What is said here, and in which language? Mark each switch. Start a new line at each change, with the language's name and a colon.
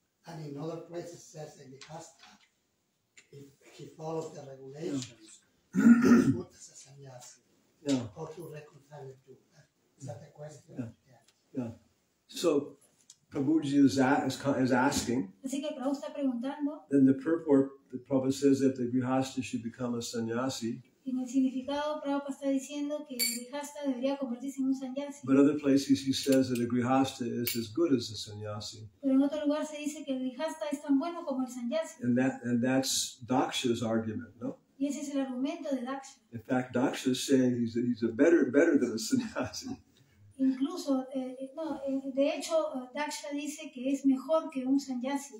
English: And in other places, says a grihasta, if he follows the regulations, is good as a sannyasi. Yeah. How to reconcile the two? Is that the question? Yeah. So, Prabhuji is asking.
Spanish: Así que Prabhu está preguntando.
English: Then the purport, the Prabhupada says that the grihasta should become a sannyasi.
Spanish: En el significado, Prabhupada está diciendo que el grihasta debería convertirse en un sannyasi.
English: But other places he says that a grihasta is as good as a sannyasi.
Spanish: Pero en otro lugar se dice que el grihasta es tan bueno como el sannyasi.
English: And that's Daksha's argument, no?
Spanish: Y ese es el argumento de Daksha.
English: In fact, Daksha is saying he's a better than a sannyasi.
Spanish: Incluso, de hecho, Daksha dice que es mejor que un sannyasi,